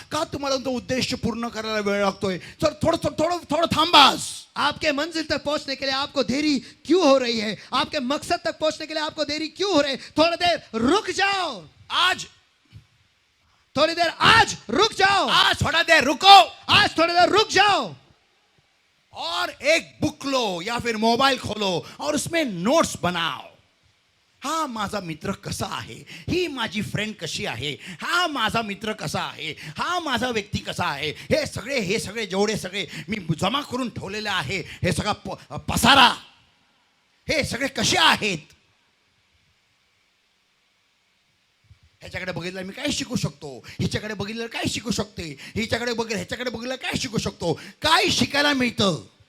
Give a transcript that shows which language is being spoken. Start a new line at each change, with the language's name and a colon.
Marathi: का तुम्हाला तो उद्देश पूर्ण करायला वेळ लागतोय? तर थोडं थांबास.
Hindi: आपके मंजिल तक पहुंचने के लिए आपको देरी क्यों हो रही है? आपके मकसद तक पहुंचने के लिए आपको देरी क्यों हो रही है? थोड़ी देर रुक जाओ. आज थोड़ी देर आज रुक जाओ. आज थोड़ा देर रुको आज थोड़ी देर रुक जाओ और एक बुक लो या फिर मोबाइल खोलो और उसमें नोट्स बनाओ.
Marathi: हा माझा मित्र कसा आहे, ही माझी फ्रेंड कशी आहे, हा माझा मित्र कसा आहे, हा माझा व्यक्ती कसा आहे, हे सगळे जेवढे सगळे मी जमा करून ठेवलेले आहे, हे सगळा पसारा, हे सगळे कसे आहेत, ह्याच्याकडे बघितलं मी काय शिकू शकतो, हिच्याकडे बघितलं काय शिकू शकते, हिच्याकडे ह्याच्याकडे बघितलं काय शिकू शकतो, काय शिकायला मिळतं.